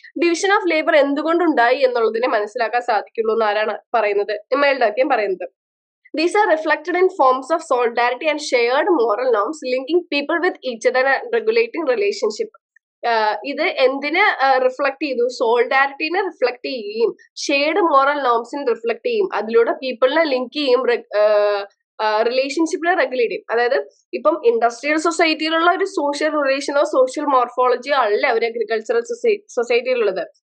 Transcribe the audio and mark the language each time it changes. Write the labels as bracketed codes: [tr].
[ml] Division of labour എന്തുകൊണ്ടുണ്ടായി എന്നുള്ളതിനെ മനസ്സിലാക്കാൻ സാധിക്കുള്ളൂ എന്ന് ആരാണ് പറയുന്നത്? ഇമെയിൽ ഡർക്കിം പറയുന്നത്. [en] These are reflected in forms of solidarity and shared moral norms linking people with each other and regulating relationship. [ml] ഇത് എന്തിനെ റിഫ്ലക്ട് ചെയ്തു? സോളിഡാരിറ്റിനെ റിഫ്ലക്ട് ചെയ്യുകയും ഷെയർഡ് മോറൽ നോംസിനെ റിഫ്ലക്ട് ചെയ്യും. അതിലൂടെ പീപ്പിളിനെ ലിങ്ക് ചെയ്യും, റിലേഷൻഷിപ്പിനെ റെഗുലേറ്റ് ചെയ്യും. അതായത് ഇപ്പം ഇൻഡസ്ട്രിയൽ സൊസൈറ്റിയിലുള്ള ഒരു സോഷ്യൽ റിലേഷനോ സോഷ്യൽ മോർഫോളജിയോ അല്ല ഒരു അഗ്രികൾച്ചറൽ സൊസൈറ്റിയിലുള്ളത്.